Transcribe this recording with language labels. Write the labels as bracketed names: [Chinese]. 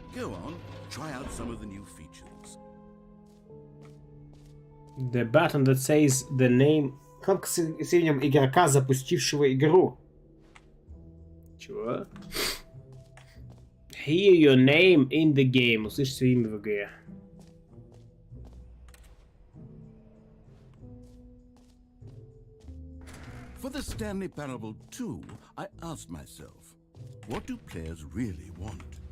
[English] Go on, try out some of the new features. The button that says the name... [Russian] Кнопка с именем игрока, запустившего игру. Чего? [English] Hear your name in the game. [Russian] Услышь свое имя в игре. [English] For the Stanley Parable 2, I asked myself, what do players really want?